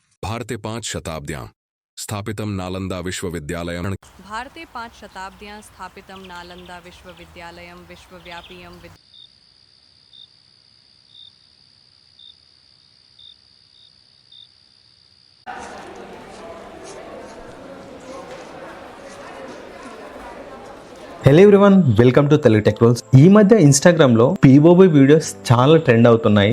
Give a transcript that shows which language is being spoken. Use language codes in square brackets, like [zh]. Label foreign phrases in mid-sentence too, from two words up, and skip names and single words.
[sa] भारते 5 शताब्द्यां स्थापितं नालंदा विश्वविद्यालयं भारते 5 शताब्द्यां स्थापितं नालंदा विश्वविद्यालयं विश्वव्यापीयं [en] Hello everyone, welcome to Telugu Tech Rules. [te] ఈ మధ్య ఇన్స్టాగ్రామ్లో [en] POV videos [te] చాలా ట్రెండ్ అవుతున్నాయి.